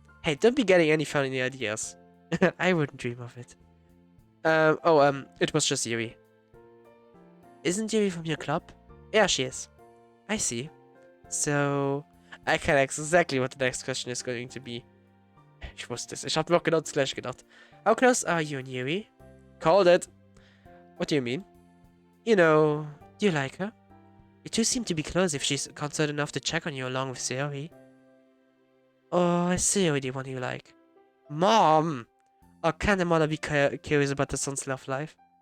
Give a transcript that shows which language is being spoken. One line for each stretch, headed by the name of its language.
English: Hey, don't be getting any funny ideas. I wouldn't dream of it. It was just Yuri. Isn't Yuri from your club? Yeah, she is. I see. So, I can exactly what the next question is going to be.
German: Ich wusste es. Ich hab mir auch genau das gleiche gedacht.
English: How close are you and Yuri? Called it. What do you mean? You know, do you like her? You two seem to be close if she's concerned enough to check on you along with Seori. Or is Seori the one you like? Mom! Or can the mother be curious about the son's love life?